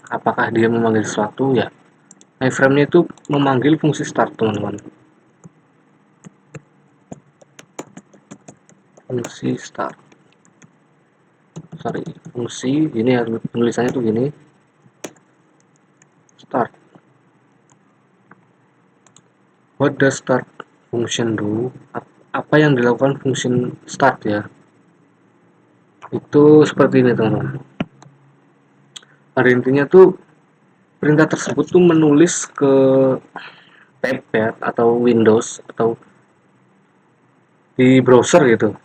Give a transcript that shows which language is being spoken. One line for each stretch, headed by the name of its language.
Indonesian: Apakah dia memanggil sesuatu ya? Iframe-nya itu memanggil fungsi start, teman-teman. Fungsi start. Sorry, fungsi ini ya, penulisannya tuh gini. Start.
English: What does start function do?
Indonesian: Apa yang dilakukan function start ya? Itu seperti ini, teman-teman. Pada intinya tuh perintah tersebut tuh menulis ke tab ya, atau Windows atau di browser gitu.